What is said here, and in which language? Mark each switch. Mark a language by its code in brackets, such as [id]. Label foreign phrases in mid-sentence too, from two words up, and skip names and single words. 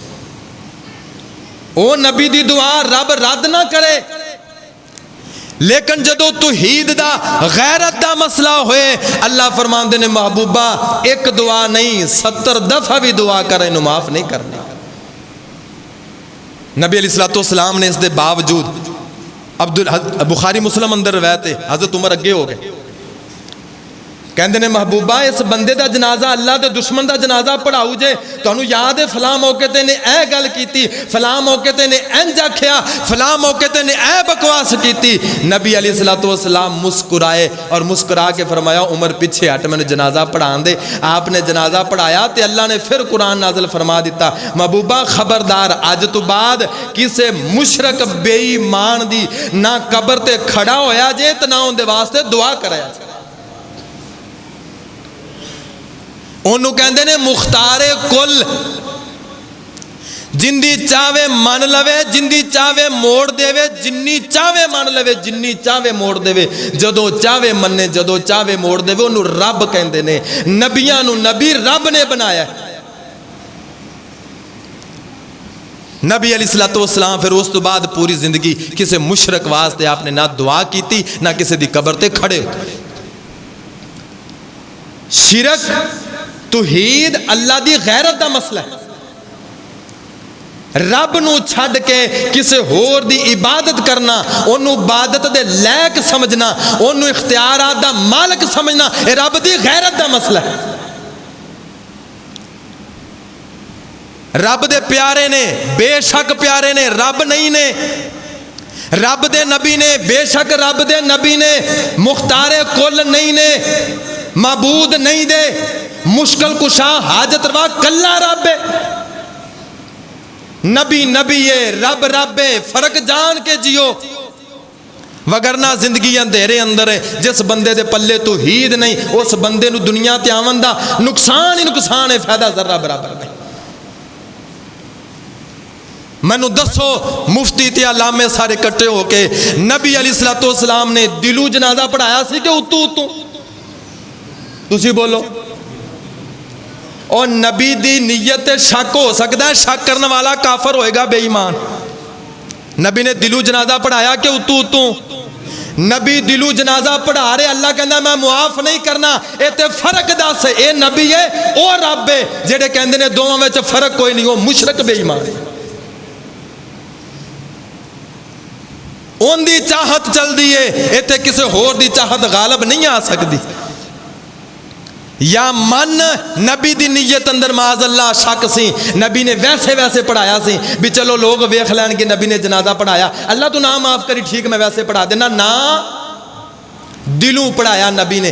[pa] او نبی دی دعا رب رد نہ کرے، لیکن جدو توحید دا غیرت دا مسئلہ ہوئے، اللہ فرماندے نے محبوبہ ایک دعا نہیں 70 دفعہ بھی دعا کرے انہوں معاف نہیں کرنا۔ نبی [ar] علیہ السلام [pa] نے اس دے باوجود بخاری مسلم اندر روایت ہے، حضرت عمر اگے ہو گئے، کہندے نے محبوبہ اس بندے دا جنازہ اللہ دے دشمن دا جنازہ پڑھاؤ جے تانوں یاد ہے فلاں موقع تے نے اے گل کیتی فلاں موقع تے نے انج آکھیا فلاں موقع تے نے اے بکواس کیتی. نبی [ar] علیہ الصلوۃ والسلام [pa] مسکرائے اور مسکرا کے فرمایا عمر پیچھے ہٹ میں نے جنازہ پڑھان دے. آپ نے جنازہ پڑھایا تے اللہ نے پھر قرآن نازل فرما دیتا محبوبہ خبردار اج تو بعد کسے مشرک بے ایمان دی نہ قبر تے کھڑا ہویا جے تے نہ اون دے واسطے دعا کرایا جے. انہوں کہندے نے مختار کل جندی چاہوے من لوے جندی چاہوے موڑ دے وے جنی چاہوے من لوے جنی چاہوے موڑ دے وے جدو چاہوے مننے جدو چاہوے موڑ دے وے انہوں رب کہندے نے. نبیاں نو نبی رب نے بنایا ہے. نبی [ar] علیہ الصلوۃ والسلام [pa] پھر اس تو بعد پوری زندگی کسے مشرک واسطے آپ نے نہ دعا کیتی نہ کسے دی قبر تے کھڑے ہوتے. شرک توحید اللہ دی غیرت دا مسئلہ ہے. رب نو چھڈ کے کسے ہور دی عبادت کرنا انہوں عبادت دے لائق سمجھنا انہوں اختیارات دا مالک سمجھنا اے رب دی غیرت دا مسئلہ ہے. رب دے پیارے نے بے شک پیارے نے رب نہیں نے. رب دے نبی نے بے شک رب دے نبی نے مختار کل نہیں نے معبود نہیں دے مشکل کشا حاجت روا کلا رب ہے. نبی نبی ہے رب رب ہے فرق جان کے جیو وگرنہ زندگی اندھیرے اندر ہے. جس بندے دے پلے توحید نہیں اس بندے نو دنیا تے آون دا نقصان ہی نقصان ہے فائدہ ذرہ برابر نہیں. مینو دسو مفتی تے علامے سارے کٹے ہو کے نبی [ar] علیہ الصلوۃ والسلام [pa] نے دلو جنازہ پڑھایا سی کہ اتو اتو تسی بولو. اور نبی دی نیت شک ہو سکتا ہے شک کرنے والا کافر ہوئے گا بے ایمان. نبی نے دلو جنازہ پڑھایا کہ اتو اتو نبی دلو جنازہ پڑھا رہے اللہ کہندا میں معاف نہیں کرنا اے تے فرق دس اے نبی ہے او رب ہے. جڑے کہندے نے دوواں وچ فرق کوئی نہیں وہ مشرک بے ایمان ہے. ان دی چاہت چل دی ہے ایتھے کسے ہور دی چاہت غالب نہیں آ سکتی. یا من نبی دی نیت اندر [ar] معاذ اللہ [pa] شک سی نبی نے ویسے ویسے پڑھایا سی بھی چلو لوگ ویکھ لین کہ نبی نے جنازہ پڑھایا اللہ تو نہ معاف کری ٹھیک میں ویسے پڑھا دینا نا دلوں پڑھایا نبی نے.